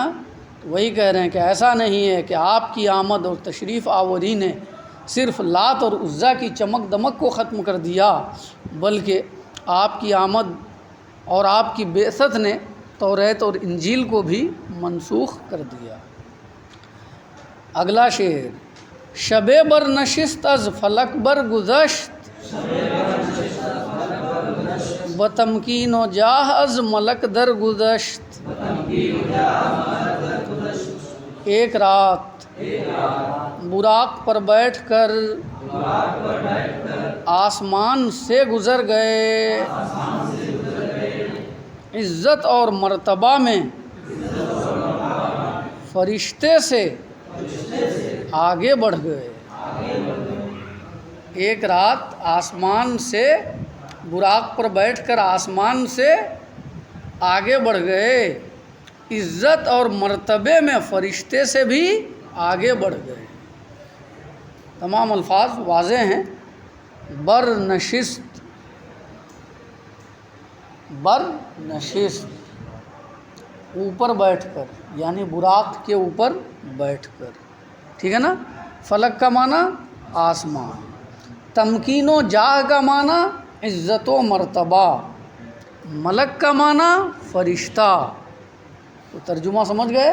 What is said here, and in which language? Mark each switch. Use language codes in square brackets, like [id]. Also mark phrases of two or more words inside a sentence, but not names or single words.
[ur] تو وہی کہہ رہے ہیں کہ ایسا نہیں ہے کہ آپ کی آمد اور تشریف آوری نے صرف لات اور عزا کی چمک دمک کو ختم کر دیا، بلکہ آپ کی آمد اور آپ کی بعثت نے توریت اور انجیل کو بھی منسوخ کر دیا۔ اگلا شعر، [fa] شب بر نشست از فلک بر گذشت، بتمکین و جاہ از ملک در گذشت۔ [ur] ایک رات براق پر بیٹھ کر آسمان سے گزر گئے، عزت اور مرتبہ میں فرشتے سے آگے بڑھ گئے۔ ایک رات آسمان سے براق پر بیٹھ کر آسمان سے آگے بڑھ گئے، عزت اور مرتبے میں فرشتے سے بھی آگے بڑھ گئے۔ تمام الفاظ واضح ہیں۔ [fa] بر نشست، بر نشست، [ur] اوپر بیٹھ کر، یعنی براق کے اوپر بیٹھ کر، ٹھیک ہے نا۔ فلک کا معنی آسمان، تمکین و جاہ کا معنی عزت و مرتبہ، ملک کا معنی فرشتہ۔ تو ترجمہ سمجھ گئے؟